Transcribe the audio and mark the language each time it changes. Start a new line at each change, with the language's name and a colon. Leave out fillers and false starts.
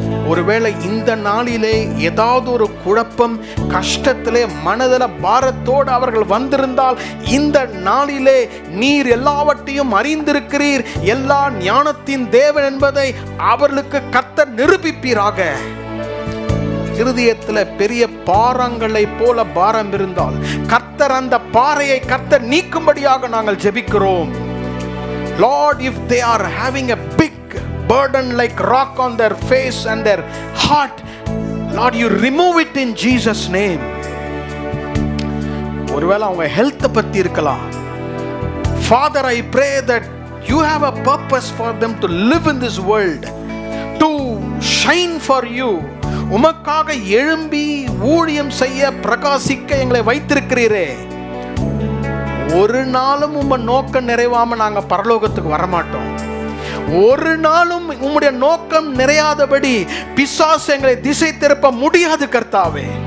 Tamil: ஒருவேளை இந்த நாளிலே ஏதாவது ஒரு குழப்பம், கஷ்டத்திலே, மனதள பாரத்தோடு அவர்கள் வந்திருந்தால், இந்த நாளிலே நீர் எல்லாவற்றையும் அறிந்திருக்கிறீர், எல்லா ஞானத்தின் தேவன் என்பதை அவர்களுக்கு கர்த்தர் நிரூபிப்பீராக. இருதயத்தில் பெரிய பாறங்களை போல பாரம் இருந்தால் கர்த்தர் அந்த பாறையை கர்த்தர் நீக்கும்படியாக நாங்கள் ஜெபிக்கிறோம்.
English: Lord, if they are having a big burden like rock on their face and their heart, Lord, you remove it in Jesus' name.
Tamil: ஒருவேளை அவங்க ஹெல்த் பத்தி இருக்கலாம்.
English: Father, I pray that you have a purpose for them to live in this world, to shine for you.
Tamil: உமக்காக எழும்பி ஊழியம் செய்ய பிரகாசிக்க எங்களை வைத்திருக்கிறீரே. ஒரு நாளும் உம்ம நோக்கம் நிறைவாம நாங்க பரலோகத்துக்கு வரமாட்டோம். ஒரு நாளும் உம்முடைய நோக்கம் நிறையாதபடி பிசாசு எங்களை திசை திருப்ப முடியாது கர்த்தாவே.